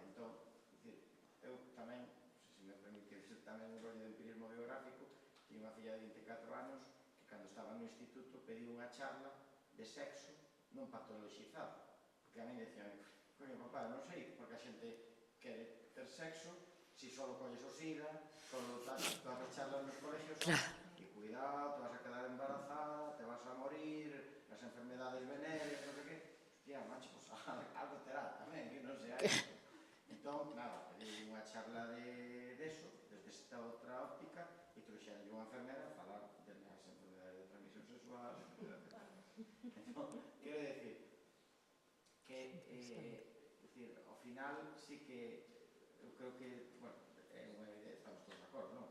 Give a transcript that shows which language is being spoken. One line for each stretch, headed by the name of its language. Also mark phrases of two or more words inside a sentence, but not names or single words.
Galician: Entón, eu tamén, se me permite ser tamén un rollo de empirismo biográfico, tiña unha filla de 24 anos que cando estaba no instituto pediu unha charla de sexo non patologizado, porque
Spanish: a mí decían,
Galician: coño, papá, non sei porque a xente quere ter sexo si solo colles o SIDA, solo todas as charlas nos colegios e cuidado,
Spanish: te vas a quedar embarazada, te vas a morir, las enfermedades venéreas,
Galician: non sei que. Hostia, macho, pues algo terá tamén, que non sea isto. Entón, nada, pedí unha charla de eso, desde esta outra óptica, e trouxeron unha enfermera a falar das enfermedades de transmisión sexual, etc. Entón, quero decir que, ao final, sí que eu creo que, bueno, é unha idea, estamos todos de acordo, non?